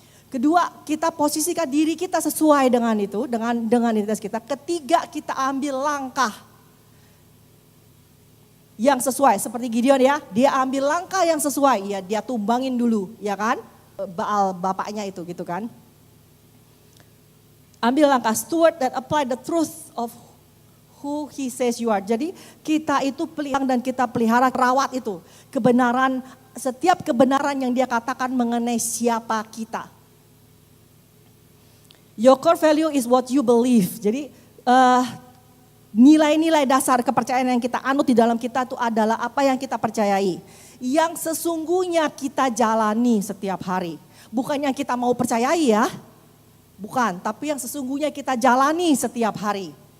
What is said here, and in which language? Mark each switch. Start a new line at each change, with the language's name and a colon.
Indonesian: Kedua, kita posisikan diri kita sesuai dengan itu, dengan identitas kita. Ketiga, kita ambil langkah yang sesuai. Seperti Gideon ya, dia ambil langkah yang sesuai. Ya, dia tumbangin dulu, ya kan? Baal bapaknya itu gitu kan. Ambil langkah,
English: steward that apply the truth of who he says you are.
Indonesian: Jadi kita itu pelihara dan kita pelihara, rawat itu. Kebenaran, setiap kebenaran yang dia katakan mengenai siapa kita.
English: Your core value is what you believe.
Indonesian: Jadi nilai-nilai dasar kepercayaan yang kita anut di dalam kita itu adalah apa yang kita percayai. Yang sesungguhnya kita jalani setiap hari. Bukan yang kita mau percayai ya. Bukan, tapi yang sesungguhnya kita jalani setiap hari.